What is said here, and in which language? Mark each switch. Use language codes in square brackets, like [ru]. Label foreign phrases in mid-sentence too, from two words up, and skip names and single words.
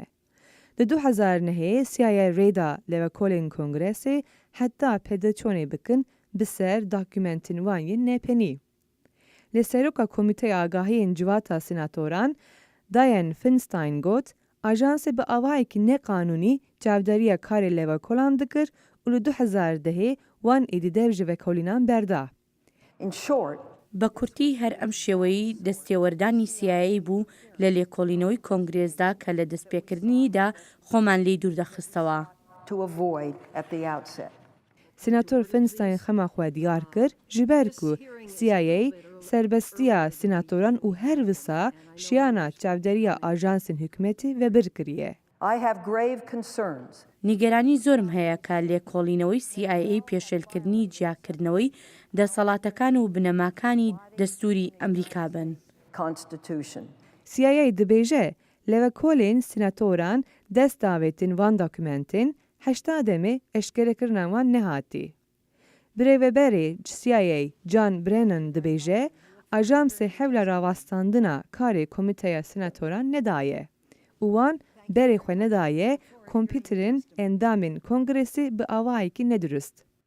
[ku] Di 2009 CIA rêda levekolên Kongresê heta pêdiçonê bikin bi ser dokûmentên wan yên nepenî. Li seroka Komîteya Agahiyên Civata Senatoran, Dianne Feinstein got, ajansê bi avayekî neqanûnî çavderiya karê levekolan dikir û li 2010 wan êdîdev ji vekolînan berda. [ckb] بە کورتی هەر ئەم شێوەی دەستێوەردانی CIA بوو لە لێکۆڵینەوەی کۆنگرێزدا کە لە دەستپێکردنیدا خۆمان لێی دووردەخستەوە. [ku] Senator Feinstein xema xwe diyar kir ji ber ku CIA serbestiya senatoran û her wisa şiyana çavderiya ajansên hikûmetê vebir kiriye. [ckb] نیگەرانی زۆرم هەیە کە لێکۆڵینەوەی CIA پێشێلکردنی جیاکردنەوەی دەسەڵاتەکان و بنەماکانی دەستوری ئەمریکا بن. [ku] CIA dibêje levekolên senatoran dest davêtên van dokûmentên 80 demê eşkerekirina wan nehatî. Birêveberê CIA John Brennan dibêje ajansê hewla rawastandina karê Komîteya Senatoran nedaye û wan berê xwe nedaye kompîterên endamên Kongresê bi awayekî nedurist.